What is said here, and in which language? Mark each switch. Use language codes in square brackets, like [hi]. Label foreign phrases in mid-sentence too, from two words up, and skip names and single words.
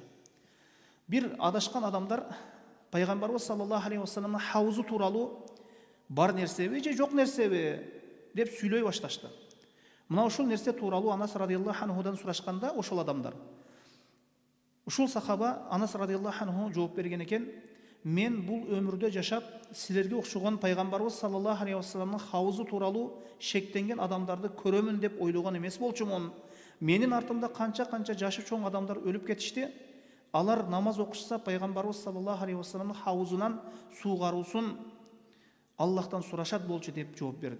[ky] Бир адашкан адамдар пайгамбарыбыз [ar] صلى الله عليه [ky] вассаламдын хаузу тууралуу бар нерсеби же жок нерсеби деп сүйлөй башташты. Мына ошол нерсе тууралуу Анас радиаллаху анхудан сурашканда, ошол адамдар: Ушул сахаба Анас [ar] رضي الله عنه [ky] жооп берген экен: мен бул өмүрдө жашап силерге окшогон пайгамбарыбыз [ar] صلى الله عليه [ky] вассаламдын хаузу тууралуу шектенген адамдарды көрөмүн деп ойлогон эмес болчумун. Менин артымда канча жашы чоң адамдар өлүп кетишти. Алар намаз окушса пайгамбарыбыз [ar] صلى الله عليه [ky] вассаламдын хаузунан суугаруусун Аллахтан сурашат болчу деп жооп берди.